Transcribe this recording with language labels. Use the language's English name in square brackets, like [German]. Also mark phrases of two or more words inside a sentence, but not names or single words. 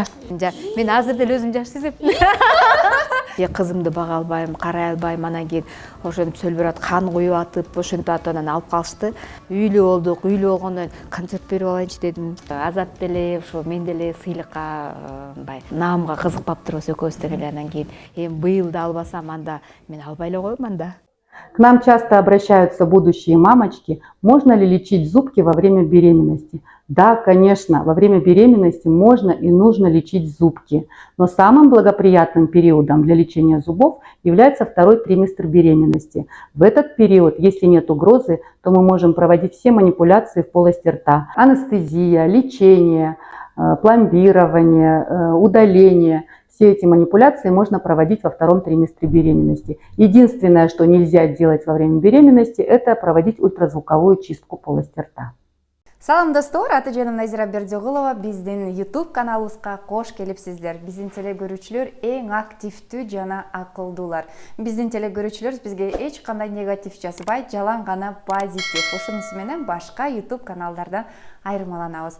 [Kyrgyz] Мен азыр деле өзүм жаш сезем. Кызымды бага албайм, карай албайм, анан кийин ошентип сөйлөп атып, кан куюп атып, ошентип атып анан алып калышты. Үйлүү болдук, үйлүү болгондон кийин концерт берип алайынчы дедим. Азат деле, ошо мен деле сыйлыкка, наамга кызыкпап турбуз экөөбүз деле. Анан кийин эми быйыл да албасам, анда мен албай эле коем анда. [Russian] К нам часто обращаются будущие мамочки, можно ли лечить зубки во время беременности. Да, конечно, во время беременности можно и нужно лечить зубки, но самым благоприятным периодом для лечения зубов является второй триместр беременности. В этот период, если нет угрозы, то мы можем проводить все манипуляции в полости рта. Анестезия, лечение, пломбирование, удаление. Все эти манипуляции можно проводить во втором триместре беременности. Единственное, что нельзя делать во время беременности, это проводить ультразвуковую чистку полости рта. [Kyrgyz] Салам достор, аты жөнүм Назира Бердиогулова, биздин YouTube каналыбызга кош келипсиздер. Биздин телекөрүүчүлөр эң активдүү жана акылдуулар. Биздин телекөрүүчүлөр бизге эч кандай негатив жазбайт, жалаң гана позитив. Ошонусу менен башка YouTube каналдардан айырмаланабыз.